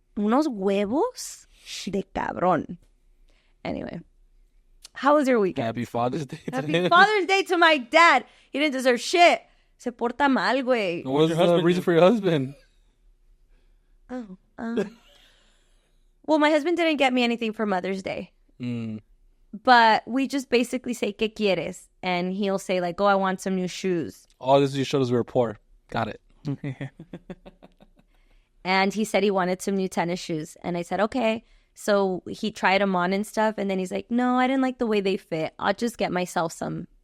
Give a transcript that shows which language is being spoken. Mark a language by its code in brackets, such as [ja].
[es] Unos huevos de cabrón. [en] Anyway, how was your weekend? Happy Father's Day. Happy Father's Day to my dad. He didn't deserve shit. [es] Se porta mal, güey. [en] What was the reason for your husband? Oh. Well, my husband didn't get me anything for Mother's Day. But we just basically say, [es] ¿qué quieres? [en] And he'll say, like, oh, I want some new shoes. All this just showed us we were poor. Got it. And he said he wanted some new tennis shoes. And I said, okay. So he tried them on and stuff. And then he's like, no, I didn't like the way they fit. I'll just get myself some.